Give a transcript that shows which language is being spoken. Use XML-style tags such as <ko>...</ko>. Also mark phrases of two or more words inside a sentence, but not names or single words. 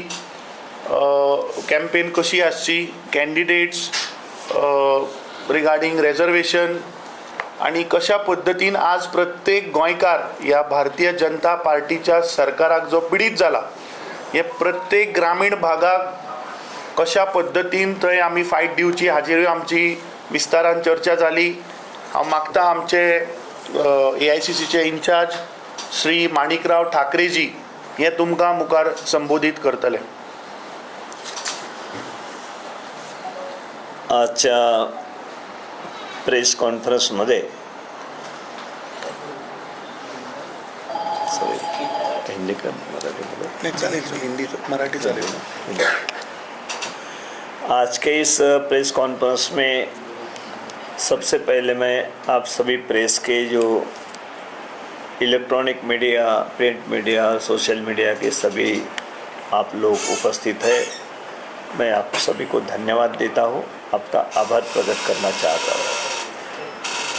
<kok>कॅम्पेन कशी आसची,</kok> <en>candidates regarding reservation</en> <kok>आणि कशा पद्दतीन आज प्रत्येक गोंयकार ह्या भारतीय जनता पार्टीच्या सरकाराक जो पीडित जाला, हे प्रत्येक ग्रामीण भागाक कशा पद्दतीन थंय आमी फायट दिवची हाचेरूय आमची विस्तारान चर्चा जाली. हांव मागता आमचे AICCचे इंचार्ज श्री माणिकराव ठाकरेजी हे तुमकां मुखार संबोधीत करतले.</kok> <mr>आजच्या प्रेस कॉन्फरन्समध्ये हिंदी का मराठी चालेल.</mr> <hi>आज के इस</hi> <en>press conference</en> <hi>में सबसे पहले मैं आप सभी प्रेस के जो</hi> <en>electronic media, print media, social media</en> <hi>के सभी आप लोग उपस्थित हैं, मैं आप सभी को धन्यवाद देता हूँ, आपका आभार प्रकट करना चाहता हूँ.</hi>